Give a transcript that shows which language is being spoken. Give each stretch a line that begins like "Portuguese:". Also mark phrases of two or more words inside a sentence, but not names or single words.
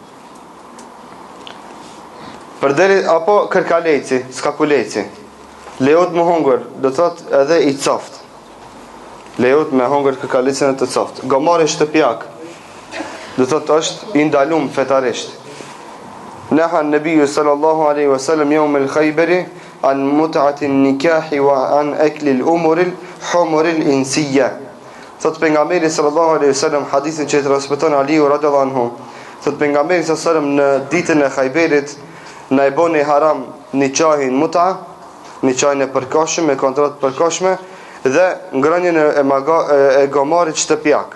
Albanian: Përderi apo kërkaleci, skakuleci, lejohet me hongër, do të thotë edhe i coftë. Lejohet me hongër kërkalecin e të coftë. Gomari shtëpiak, do thotë është i ndalum fetarisht.
Arabic: نهى النبي صلى الله عليه وسلم يوم خيبر عن متعة النكاح وعن أكل الأمور الحمر الإنسية.
Albanian: Thot pejgamberi
Arabic: صلى الله عليه وسلم
Albanian: hadithin që transmeton Aliu
Arabic: رضي الله عنه.
Albanian: Thot pejgamberi
Arabic: صلى الله عليه وسلم
Albanian: në ditën e Khayberit na i boni haram nikahin muta, nikahin e përkohshëm, me kontratë përkohshme dhe ngrënien e gomarit shtëpiak.